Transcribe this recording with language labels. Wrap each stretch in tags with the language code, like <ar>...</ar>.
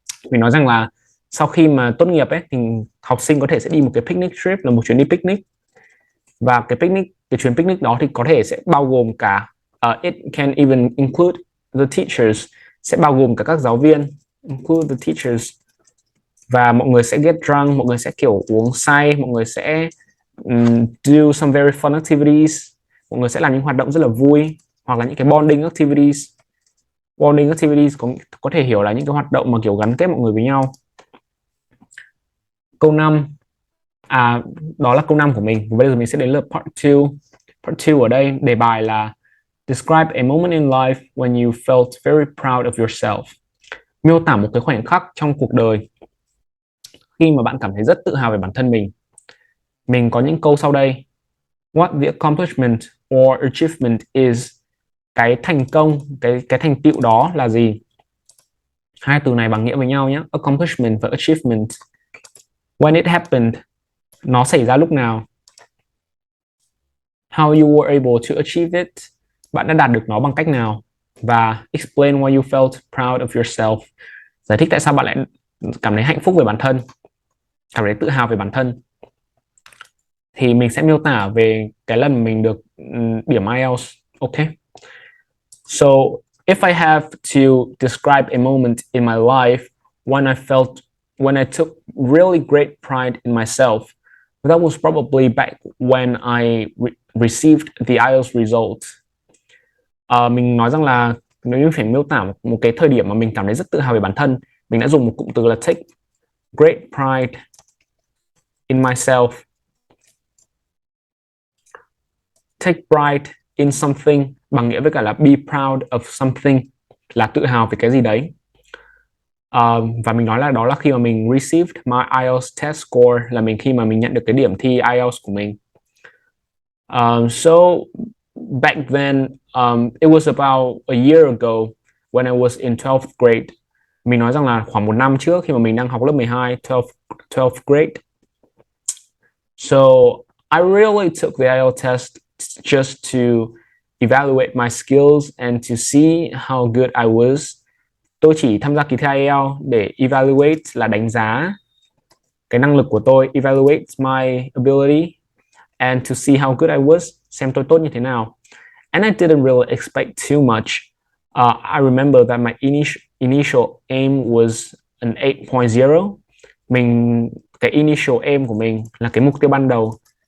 <vi>Mình nói rằng là sau khi mà tốt nghiệp ấy thì học sinh có thể sẽ đi một cái</vi> <en>picnic trip,</en> <vi>là một chuyến đi picnic, và cái chuyến picnic đó thì có thể sẽ bao gồm cả</vi> <en>it can even include the teachers,</en> <vi>sẽ bao gồm cả các giáo viên,</vi> <en>include the teachers,</en> <vi>và mọi người sẽ</vi> <en>get drunk,</en> <vi>mọi người sẽ kiểu uống say, mọi người sẽ</vi> <en>do some very fun activities,</en> <vi>mọi người sẽ làm những hoạt động rất là vui, hoặc là những cái</vi> <en>bonding activities.</en> <vi>Bonding activities có thể hiểu là những cái hoạt động mà kiểu gắn kết mọi người với nhau. Câu 5, đó là câu 5 của mình. Bây giờ mình sẽ đến là part 2.</vi> <en>Part 2</en> <vi>ở đây đề bài là</vi> <en>describe a moment in life when you felt very proud of yourself.</en> <vi>Miêu tả một cái khoảnh khắc trong cuộc đời khi mà bạn cảm thấy rất tự hào về bản thân mình. Mình có những câu sau đây.</vi> <en>What the accomplishment or achievement is.</en> <vi>Cái thành công, cái thành tựu đó là gì? Hai từ này bằng nghĩa với nhau nhé, accomplishment và achievement.</vi> <en>When it happened,</en> <vi>nó xảy ra lúc nào?</vi> <en>How you were able to achieve it,</en> <vi>bạn đã đạt được nó bằng cách nào? Và</vi> <en>explain why you felt proud of yourself,</en> <vi>giải thích tại sao bạn lại cảm thấy hạnh phúc về bản thân, cảm thấy tự hào về bản thân. Thì mình sẽ miêu tả về cái lần mình được điểm IELTS.</vi> <en>Ok. So if I have to describe a moment in my life when I took really great pride in myself, that was probably back when I received the IELTS result.</en> <vi>Mình nói rằng là nếu như phải miêu tả một cái thời điểm mà mình cảm thấy rất tự hào về bản thân, mình đã dùng một cụm từ là</vi> <en>take great pride in myself. Take pride in something</en> <vi>bằng nghĩa với cả là</vi> <en>be proud of something,</en> <vi>là tự hào về cái gì đấy. Và mình nói là đó là khi mà mình</vi> <en>received my IELTS test score,</en> <vi>là khi mà mình nhận được cái điểm thi IELTS của mình.</vi> <en>So back then, it was about a year ago when I was in 12th grade.</en> <vi>Mình nói rằng là khoảng một năm trước khi mà mình đang học lớp 12, 12th grade.</vi> <en>So I really took the IELTS test just to evaluate my skills and to see how good I was.</en> <vi>Tôi chỉ tham gia kỳ thi IELTS để evaluate, là đánh giá cái năng lực của tôi,</vi> <en>evaluate my ability, and to see how good I was,</en> <vi>xem tôi tốt như thế nào.</vi> <en>And I didn't really expect too much. I remember that my initial aim was an 8.0.</en> <vi>Cái</vi> <en>initial aim</en> <vi>của mình là cái mục tiêu ban đầu.</vi>